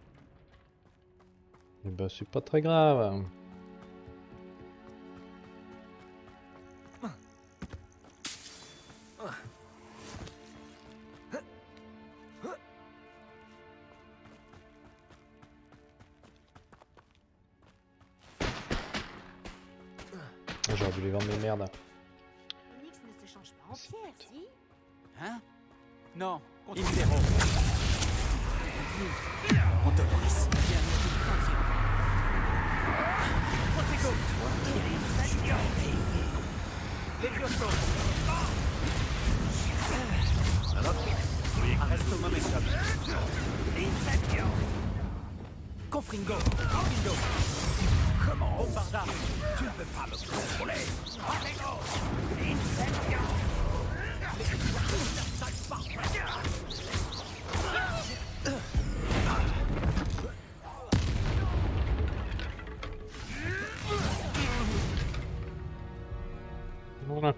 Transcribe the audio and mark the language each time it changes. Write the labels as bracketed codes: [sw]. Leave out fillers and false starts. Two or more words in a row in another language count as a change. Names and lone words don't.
[fr] Et bah c'est pas très grave. J'aurais dû les vendre mes merdes. Phoenix ne se change pas en pierre, si? Hein? Non, contre [la] Impero. Montonoris. Protego! Levioso! Arresto momentum. Incendio! Confringo! Confringo! Comment? Bombarda! [fr] Tu ne peux pas me contrôler! [la] Protego! Incendio! [fr] Voilà.